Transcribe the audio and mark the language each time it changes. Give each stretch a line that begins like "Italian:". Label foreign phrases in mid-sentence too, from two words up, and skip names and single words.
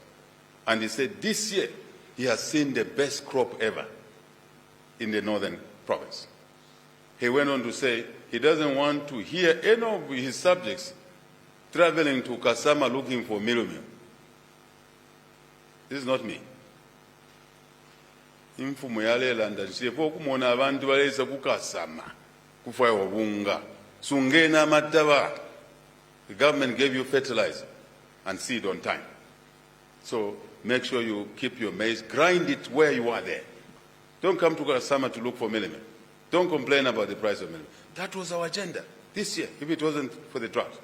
English: And he said this year he has seen the best crop ever in the northern province. He went on to say he doesn't want to hear any of his subjects traveling to Kasama looking for meal. This is not me.
Bemba: Imfumo yalela nsiyepo kumona abantu balesa kukasama kufa wabunga sungena mataba.
English: The government gave you fertilizer and seed on time. So make sure you keep your maize, grind it where you are there. Don't come to Kasama to look for millet. Don't complain about the price of millet. That was our agenda this year, if it wasn't for the drought.